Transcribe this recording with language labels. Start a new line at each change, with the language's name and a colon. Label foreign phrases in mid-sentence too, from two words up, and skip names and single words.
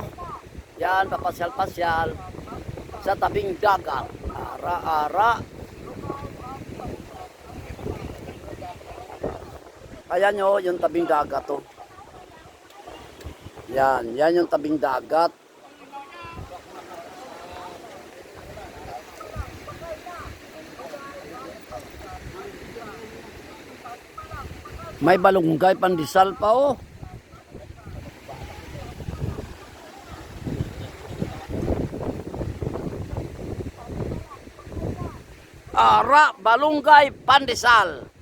Filipino: Yan, papasyal-pasyal sa tabing dagat. Ara-ara. Ayan nyo, yung tabing dagat to. Yan, yan yung tabing dagat. May balunggay pandesal pa oh. Ara, balunggay, pandesal.